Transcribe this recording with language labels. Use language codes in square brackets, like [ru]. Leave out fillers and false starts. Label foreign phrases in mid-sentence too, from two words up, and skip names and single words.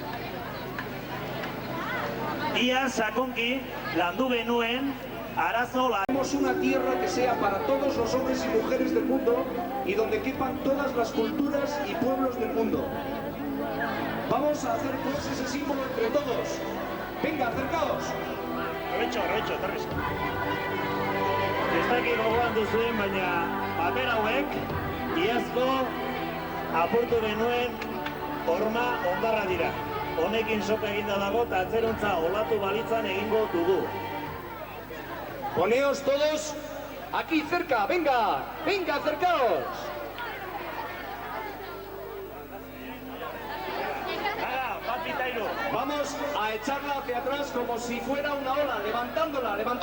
[eu] Ia sakonki landu genuen arazo la... [es] Queremos una tierra que sea para todos los hombres y mujeres del mundo y donde quepan todas las culturas y pueblos del mundo. Vamos a hacer pues ese símbolo entre todos. Venga, acercaos. [eu] Horretxo, torrez. Ez dakik gogoan duzuen, baina paper hauek iazko apurtu genuen horma ondarra dira. Honekin soka eginda dago eta atzerontza olatu balitzan egingo dugu. [es] Poneos todos aquí cerca, venga, venga, acercaos. Vamos a echarla hacia atrás como si fuera una ola, levantándola.